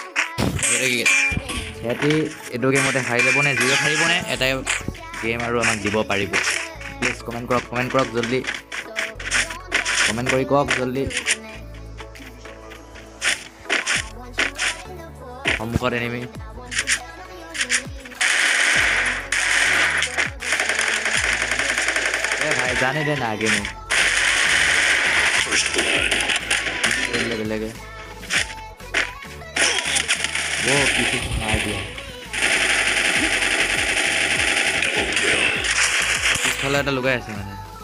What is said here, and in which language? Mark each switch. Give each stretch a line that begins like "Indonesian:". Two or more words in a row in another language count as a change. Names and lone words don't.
Assamese: সিহঁতি এইটো গেমতে হাৰি যাব নে 0 হাৰিব নে এটাই গেম আৰু আমাক দিব পাৰিব প্লিজ কমেণ্ট কৰক জল্দি কমেণ্ট কৰি কওক জল্দি সন্মুখত এনিমি
Hindi: भाई जाने देना आगे में बेलेगे वो किसी को मार दिया पिछले
Assamese: এটা লুকাই আছে মানে